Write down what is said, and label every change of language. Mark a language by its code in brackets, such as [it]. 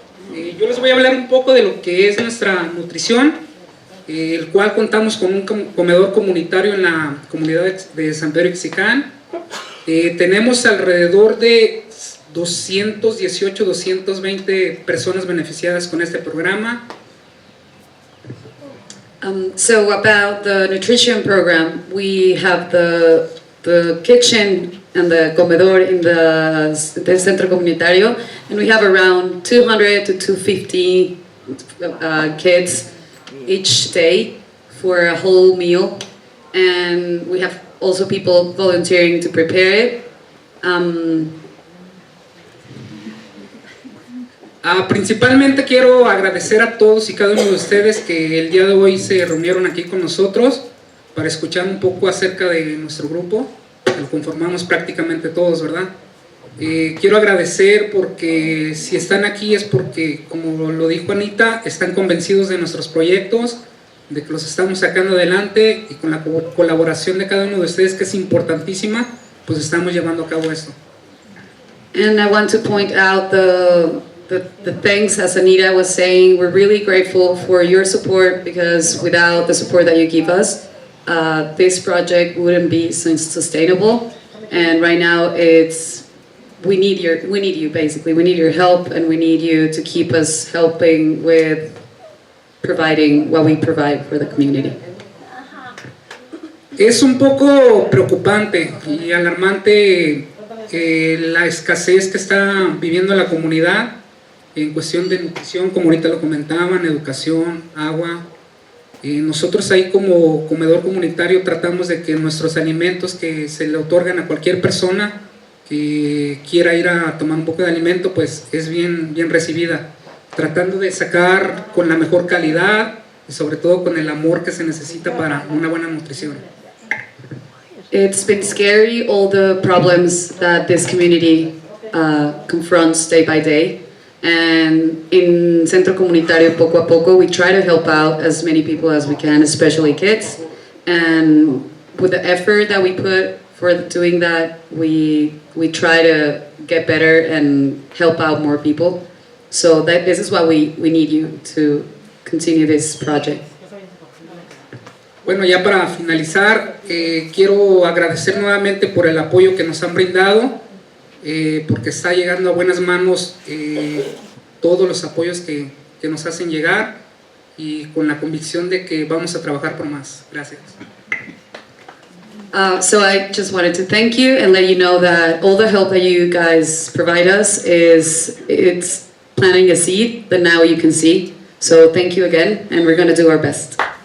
[es] Yo les voy a hablar un poco de lo que es nuestra nutrición, el cual contamos con un comedor comunitario en la comunidad de San Pedro Itzicán. Tenemos alrededor de 218, 220 personas beneficiadas con este programa. [en] So about the nutrition program, we have the kitchen and the comedor in the centro comunitario, and we have around 200 to 250 kids each day for a whole meal, and we have also people volunteering to prepare it. [es] Principalmente quiero agradecer a todos y cada uno de ustedes que el día de hoy se reunieron aquí con nosotros para escuchar un poco acerca de nuestro grupo. Lo conformamos prácticamente todos, ¿verdad? Quiero agradecer porque si están aquí es porque, como lo dijo Anita, están convencidos de nuestros proyectos, de que los estamos sacando adelante, y con la colaboración de cada uno de ustedes, que es importantísima, pues estamos llevando a cabo esto. [en] And I want to point out the things, as Anita was saying, we're really grateful for your support, because without the support that you give us, this project wouldn't be sustainable. And right now we need you basically. We need your help, and we need you to keep us helping with providing what we provide for the community. [es] Es un poco preocupante y alarmante la escasez que está viviendo la comunidad en cuestión de nutrición, como ahorita lo comentaban, educación, agua. Nosotros ahí como comedor comunitario tratamos de que nuestros alimentos que se le otorgan a cualquier persona que quiera ir a tomar un poco de alimento, pues es bien recibida, tratando de sacar con la mejor calidad y sobre todo con el amor que se necesita para una buena nutrición. [en] It's been scary, all the problems that this community confronts day by day. And in Centro Comunitario, Poco a Poco, we try to help out as many people as we can, especially kids. And with the effort that we put for doing that, we try to get better and help out more people. So this is why we need you to continue this project. [es] Bueno, ya para finalizar, quiero agradecer nuevamente por el apoyo que nos han brindado, porque está llegando a buenas manos todos los apoyos que nos hacen llegar y con la convicción de que vamos a trabajar por más. Gracias. [en] So I just wanted to thank you and let you know that all the help that you guys provide us it's planting a seed that now you can see. So thank you again, and we're going to do our best.